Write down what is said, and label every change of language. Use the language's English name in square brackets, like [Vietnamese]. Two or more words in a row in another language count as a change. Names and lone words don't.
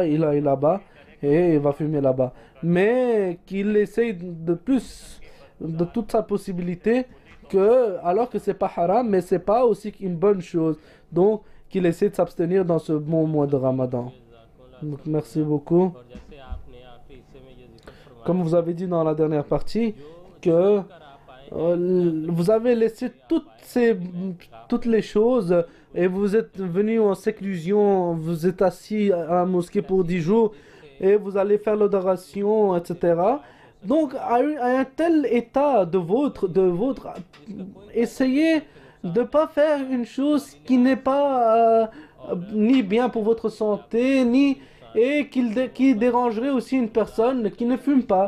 [French] Il est là-bas et il va fumer là-bas. Mais qu'il essaye de toute sa possibilité, alors que c'est pas haram, mais c'est pas aussi une bonne chose. Donc, qu'il essaie de s'abstenir dans ce bon mois de Ramadan. Donc, merci beaucoup. [Urdu] اور جیسے آپ نے آخری حصے میں یہ ذکر فرمایا [French] Comme vous avez dit dans la dernière partie, que [Urdu] کر آپ آئے [French] vous avez laissé toutes les choses et vous êtes venu en séclusion, vous êtes assis à la mosquée pour 10 jours et vous allez faire l'adoration, etc. Donc, à un tel état de votre essayez de ne pas faire une chose qui n'est pas ni bien pour votre santé, et qui dérangerait aussi une personne qui ne fume pas.